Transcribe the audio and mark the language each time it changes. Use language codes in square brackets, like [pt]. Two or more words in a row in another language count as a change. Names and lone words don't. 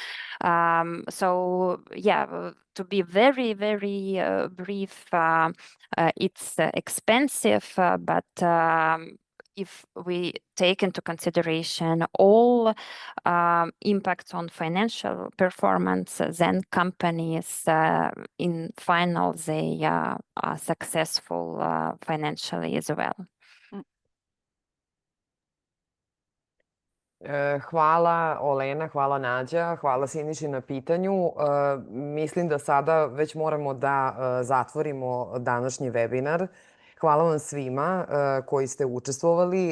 [en] So yeah, to be very, very brief, it's expensive, but if we take into consideration all impacts on financial performance, then companies in final, they are successful financially as well. [sr] Hvala Olena, hvala Nađa, hvala Siniši na pitanju. Mislim da sada već moramo da zatvorimo današnji webinar. Hvala vam svima koji ste učestvovali.